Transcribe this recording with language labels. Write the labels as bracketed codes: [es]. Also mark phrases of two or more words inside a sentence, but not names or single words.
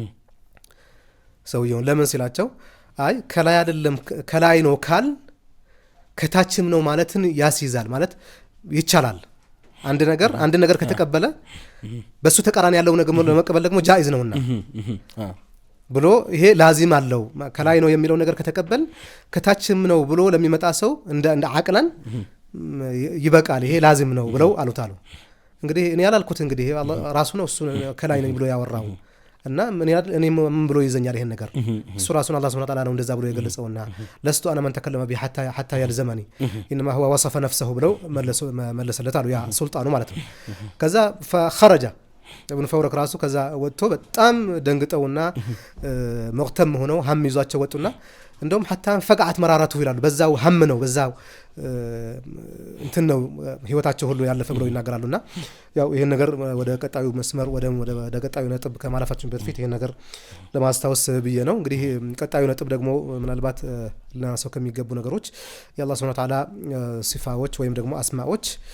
[am] ሰውየውን ለምን ሲላቸው አይ ከላይ አይደለም ከላይ ነው ካል ከታችም ነው ማለትን ያስይዛል ማለት ይቻላል። አንድ ነገር ከተቀበለ በሱ ተቃራኒ ያለው ነገር ለመቀበል ደግሞ ጃኢዝ ነውና ብሎ ይሄ ላዚም አለው። ከላይ ነው የሚለው ነገር ከተቀበል ከታችም ነው ብሎ ለሚመጣ ሰው እንደ አቅለን ይበቃል ይሄ ላዚም ነው ብለው አሉታሉ። እንግዲህ እኔ ያላልኩት እንግዲህ ራሱ ነው እሱ ከላይ ነኝ ብሎ ያወራው እና እኔ ምን ብሎ ይዘኛል ይሄን ነገር እሱ ራሱን [ar] الله سبحانه وتعالى [am] ነው እንደዛ ብሎ የገለጸውና [ar] لست أنا من تكلم به حتى يلزمني انما هو وصف نفسه [am] ብለው መለሰለት አሉ ያ ሱልጣኑ ማለት ነው። ከዛ [ar] فخرج ابن فورك [am] ራሱ ከዛ ወጥቶ በጣም ደንግጠውና መቅተም ሆነው ሀም ይዟቸው ወጡና እንደውም حتى ፈቃዓት መራራቱ ይላሉ በዛው ሀም ነው በዛው እንትን ነው ህይወታቸው ሁሉ ያለፈ ብለው ይናገራሉና ያው ይሄን ነገር ወደ ቀጣዩ መስመር ወደ ቀጣዩ ነጥብ ከማለፋችን በፊት ይሄን ነገር ለማስታወስ ብዬ ነው። እንግዲህ ቀጣዩ ነጥብ ደግሞ ምናልባት ለናሰው ከሚገቡ ነገሮች የአላህ [ar] سبحانه وتعالى [am] ሲፋዎች ወይም ደግሞ አስማዎች